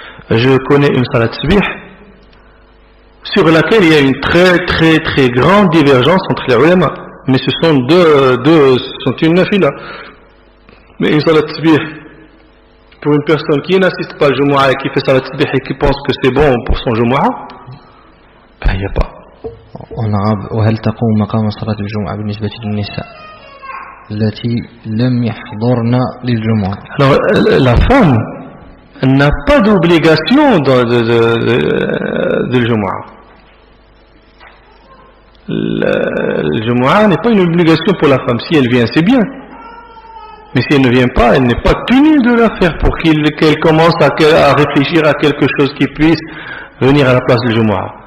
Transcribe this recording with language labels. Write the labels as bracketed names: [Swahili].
[French] Je connais une Salat al-Tasbih sur laquelle il y a une très très très grande divergence entre les ulama. Mais ce sont une nafila. Mais une Salat al-Tasbih pour une personne qui n'assiste pas au Jumu'ah et qui fait Salat al-Tasbih et qui pense que c'est bon pour son Jumu'ah, ben il n'y a pas. en arabe [Arabic] وهل تقوم مقام صلاة الجمعة بالنسبة للنساء التي لم يحضرن للجمعة. [French] Alors la femme n'a pas d'obligation de Jumu'ah. Le Jumu'ah n'est pas une obligation pour la femme. Si elle vient, c'est bien. Mais si elle ne vient pas, elle n'est pas tenue de la faire pour qu'elle commence à réfléchir à quelque chose qui puisse venir à la place du Jumu'ah.